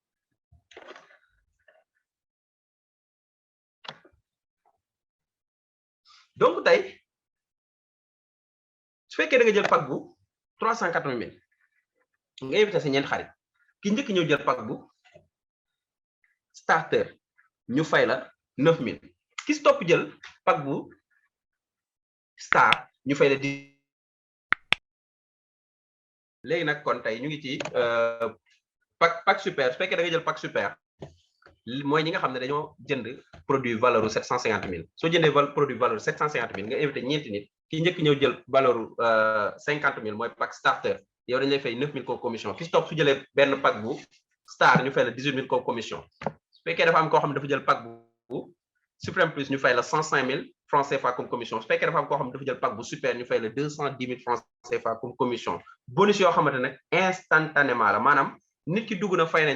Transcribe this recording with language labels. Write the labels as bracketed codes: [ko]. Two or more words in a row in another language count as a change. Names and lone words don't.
[wo] donc tey su fekkee da nga jël pack bu 380 000 nga invité sa ñeent xarit ki njëkk ñëw jël pack bu starter ñu fay la 9 000 ki si topp jël pack bu star ñu fay la 10 léegi nag kon tey ñu ngi ci [fr] pack super [wo] su fekkee da nga jël pack super mooy ñi nga xam ne dañoo jënd [fr] produit valeur [wo] 750 000 soo jëndee [fr] produit valeur [wo] 750 000 nga invité ñeenti nit ki njëkk ñëw jël valeur 50 000 mooy [en] pack starter [wo] yow dañ lay fay 9 000 [fr] comme commission [wo] ki si topp su jëlee benn pack bu star ñu fay la 18 000 [fr] comme commission [wo] su fekkee dafa am koo xam ne dafa jël pack bu [fr] suprême plus [wo] ñu fay la 105 000 [fr] francs CFA comme commission [wo] su fekkee dafa am koo xam ne dafa jël pack bu super ñu fay la 210 000 [fr] francs CFA comme commission [wo] bonus yoo xamante ne instantanément la maanaam nit ki dugg na fay nañ